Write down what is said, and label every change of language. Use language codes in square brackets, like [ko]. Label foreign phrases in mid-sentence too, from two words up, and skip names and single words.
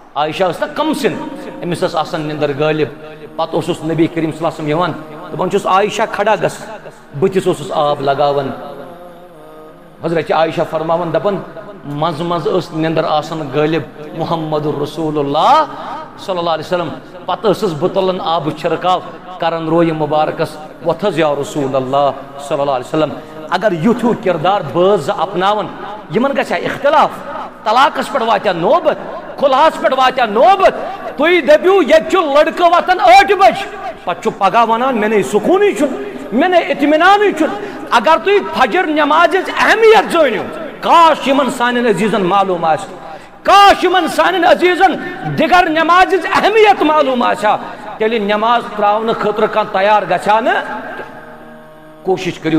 [ks] عائشہ ٲسۍ کم سن أمِس ٲس آسان نِندٕر غٲلب پتہٕ اوسُس نبی کریم [ar] صلی اللہ علیہ وسلم [ks] یِوان دپان چھُس عائشہ کھڑا گژھ بٕتھِس اوسُس آب لگاوان حضرت عائشہ فرماوان دپان منٛزٕ منٛزٕ ٲس نِندٕر آسان غٲلب [ar] محمد رسول اللہ صلی اللہ علیہ وسلم [ks] پتہٕ ٲسٕس بہٕ تُلان آبہٕ چھِرکاو کران رویہِ مُبارکس وۄتھ حظ [ar] یا رسول اللہ صلی اللہ علیہ وسلم [ks] اگر یُتھ ہیوٗ کردار بٲژ زٕ اپناون یِمن گژھِ ہا اختلاف طلاقس پٮ۪ٹھ واتہِ ہا نوبت خُلہس پٮ۪ٹھ واتہِ ہا نوبت تُہۍ دٔپِو ییٚتہِ چھُ لڑکہٕ وۄتھان 8 بجہِ پتہٕ چھُ پگاہ ونان مےٚ نے سکوٗنٕے چھُنہٕ مےٚ نے اطمینانٕے چھُنہٕ اگر تُہۍ فجر نٮ۪مازِ ہٕنٛز اہمیت زٲنِو کاش یِمن سانٮ۪ن عزیٖزن معلوٗم آسہِ کاش یِمن سانٮ۪ن عزیٖزن دِگر نٮ۪مازِ ہٕنٛز اہمیت معلوٗم آسہِ ہا تیٚلہِ نٮ۪ماز پرٛاونہٕ خٲطرٕ کانٛہہ تیار گژھِ ہا نہٕ کوٗشِش کٔرِو